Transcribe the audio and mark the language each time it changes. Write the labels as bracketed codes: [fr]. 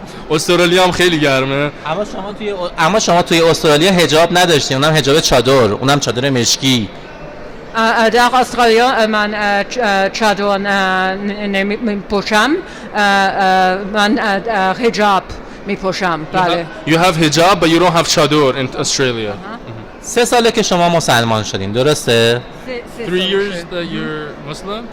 [fa] استرالیا هم خیلی گرمه. اما شما توی استرالیا حجاب نداشتی، اونم حجاب چادر، اونم چادر مشکی. در استرالیا من چادر نمیپوشم، من حجاب میپوشم. بله. [en] You have hijab but you don't have chador in Australia. [fa] 3 ساله که شما مسلمان شدین، درسته؟ [en] 3 years that you're Muslim?